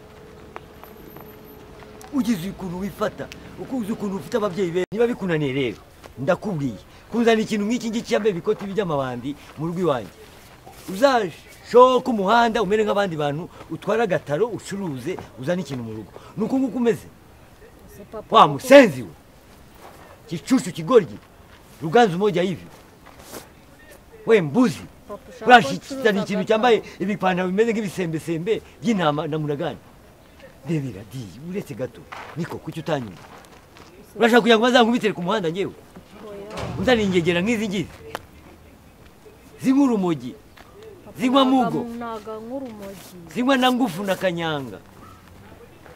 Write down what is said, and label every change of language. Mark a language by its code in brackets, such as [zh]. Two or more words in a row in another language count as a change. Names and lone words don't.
[rw] ugize ukuntu wifata ukuzi ukuntu ufite ababyeyi be niba bikunaniye rero ndakubwiye kuzana ikintu nk'iki ngiki cyambaye ibikoti by'amabandi mu rugo iwanjye uzashoka umuhanda umere nk'abandi bantu utwara agataro ucuruze uzana ikintu mu rugo ni uku nguku umeze wa musenzi we kicucu kigoryi ruganzu [sw] moja hivi [rw] we mbuzi urashikizana ikintu cyambaye ibipantaro bimeze nk'ibisembesembe by'intama na munagani ndebera di uretse gato niko kuki utanyuma urashaka kugira ngo bazankubitire ku muhanda ngewe unzaniye ingegera nk'izi ngizi zinywa urumogi zinywa mugo zinywa na ngufu na kanyanga